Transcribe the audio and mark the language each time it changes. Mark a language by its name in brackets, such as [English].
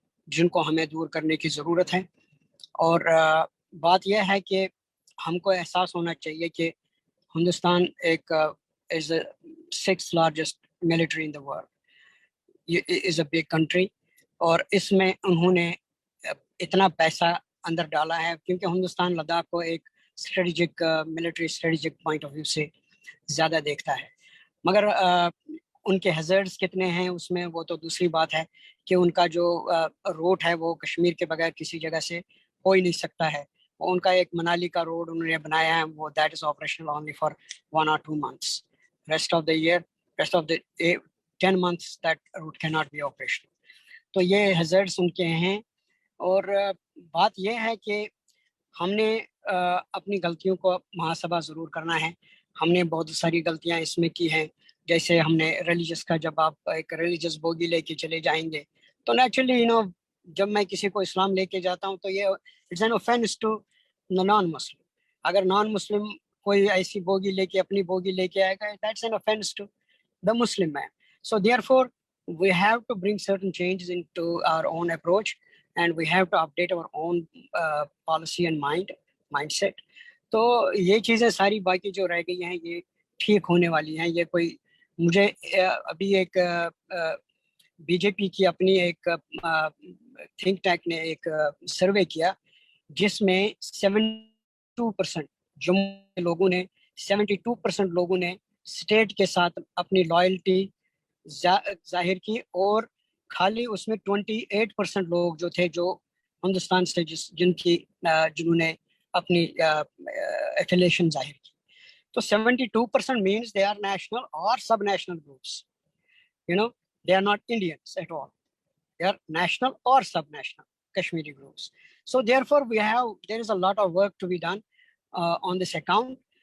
[Urdu] جن کو ہمیں دور کرنے کی ضرورت ہے. اور بات یہ ہے کہ ہم کو احساس ہونا چاہیے کہ ہندوستان ایک [English] is a 6th largest military in the world, is a big country, [Urdu] اور اس میں انہوں نے اتنا پیسہ اندر ڈالا ہے کیونکہ ہندوستان لداخ کو ایک strategic military strategic point of view سے زیادہ دیکھتا ہے. مگر ان کے ہیزرڈس کتنے ہیں اس میں وہ تو دوسری بات ہے کہ ان کا جو روٹ ہے وہ کشمیر کے بغیر کسی جگہ سے ہو ہی نہیں سکتا ہے. ان کا ایک منالی کا روڈ انہوں نے بنایا ہے, وہ [English] That is operational only for 1 or 2 months. Rest of the 10 months that route cannot be operational. [Urdu] تو یہ ہیزرڈس ان کے ہیں. اور بات یہ ہے کہ ہم نے اپنی غلطیوں کو محاسبہ ضرور کرنا ہے. ہم نے بہت ساری غلطیاں اس میں کی ہیں, جیسے ہم نے ریلیجس کا, جب آپ ایک ریلیجس بوگی لے کے چلے جائیں گے تو نیچرلی جب میں کسی کو اسلام لے کے جاتا ہوں تو یہ [English] It's an offence to non Muslim. [Urdu] اگر نان مسلم کوئی ایسی بوگی لے کے اپنی بوگی لے کے آئے گا, [English] That's an offence to the Muslim man. So therefore, we have to bring certain changes into our own approach, and we have to update our own policy and mindset. [Urdu] تو یہ چیزیں ساری باقی جو رہ گئی ہیں یہ ٹھیک ہونے والی ہیں. یہ کوئی مجھے ابھی ایک بی جے پی کی اپنی ایک تھنک ٹینک نے ایک سروے کیا جس میں 72% جموں کے لوگوں نے 72% لوگوں نے اسٹیٹ کے ساتھ اپنی لائلٹی ظاہر کی, اور خالی اس میں 28% لوگ جو تھے جو ہندوستان سے جنہوں نے اپنی ایفیلیشن ظاہر کی. تو [English] 72% means they are national or sub-national groups. They are not Indians at all. They are national or sub-national Kashmiri groups. So therefore there is a lot of work to be done on this account.